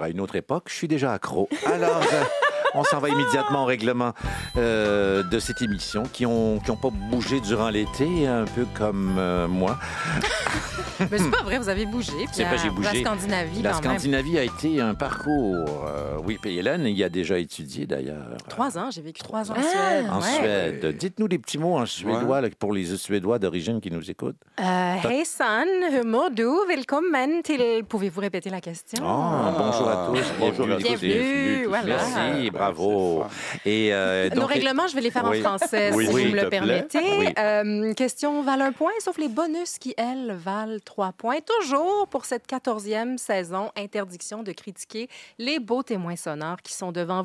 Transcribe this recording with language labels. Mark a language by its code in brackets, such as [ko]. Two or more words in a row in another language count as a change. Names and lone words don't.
[fr] à une autre époque, je suis déjà accro. Alors, on s'en va immédiatement au règlement de cette émission qui ont pas bougé durant l'été, un peu comme moi. Mais c'est pas vrai, vous avez bougé. C'est vrai, j'ai bougé. La Scandinavie, La quand même. Scandinavie a été un parcours. Oui, puis Hélène y a déjà étudié, d'ailleurs. 3 ans, j'ai vécu 3 ans en Suède. En Ouais. Suède. Dites-nous des petits mots en suédois là, pour les Suédois d'origine qui nous écoutent. [sv] Hejsan, hur mår du? Välkommen till... [fr] Pouvez-vous répéter la question? Bonjour à tous. Bonjour à tous. Bienvenue, voilà. Merci, bravo. Et, Nos donc, règlements, je vais les faire Oui. en français, Oui, si oui, vous me s'il le te plaît. permettez. Question valent 1 point, sauf les bonus qui, elles, valent 3 points. Toujours pour cette 14e saison, interdiction de critiquer les beaux témoins sonores qui sont devant vous.